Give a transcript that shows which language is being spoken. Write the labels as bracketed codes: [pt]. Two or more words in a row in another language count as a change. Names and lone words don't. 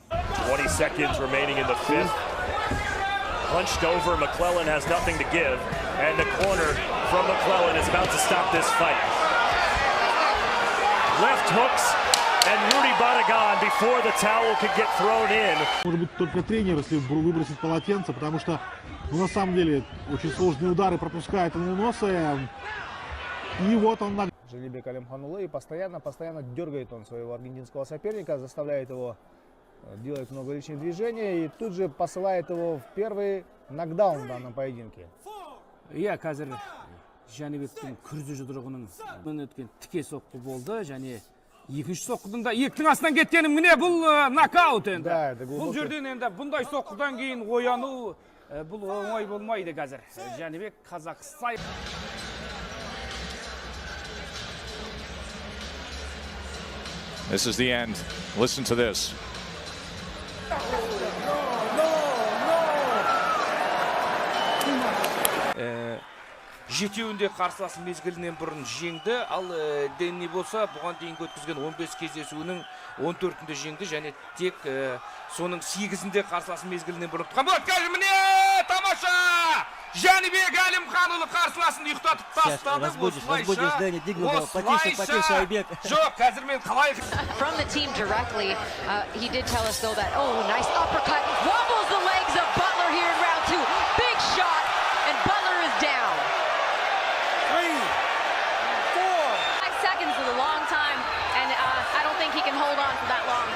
[en] 20 seconds remaining in the fifth. Punched over, McClellan has nothing to give. And the corner from McClellan is about to stop this fight. Left hooks. And Rudy Badagan before the towel could get thrown in. [ru] Может быть только тренер, если выбросить полотенце, потому что на самом деле очень сложные удары пропускает он носа. И вот он. Жәнібек Әлімханұлы и постоянно дергает он своего аргентинского соперника, заставляет его делать много лишних движений и тут же посылает его в первый нокдаун в данном поединке. [kk] Я қазір Жәнібектің күрзі жұдырығының өткен тіке соққы болды, және екінші соққыдың да ектің астынан кеткенім міне бұл нокаут енді. Бұл жерден енді бұндай соққыдан кейін ояну бұл оңай болмайды қазір. [en] Жәнібек Qazaq style. This is the end. Listen to this. [kk] Жетеуінде қарсыласын мезгілінен бұрын жеңді, ал Денни болса бұған дейін өткізген 15 кездесуінің 14-інде жеңді, және тек соның 8-інде қарсыласын мезгілінен бұрын тұтқан болады. Қазір міне тамаша! Жәнібек Әлімханұлы қарсыласын ұйықтатып тастады. Жоқ, қазір мен қалай... [en] From the team directly, he did tell us though that, oh, nice uppercut, wobbles the legs of Butler here in round 2. Big shot, and Butler is down. 3, 4. 5 seconds is a long time, and I don't think he can hold on for that long.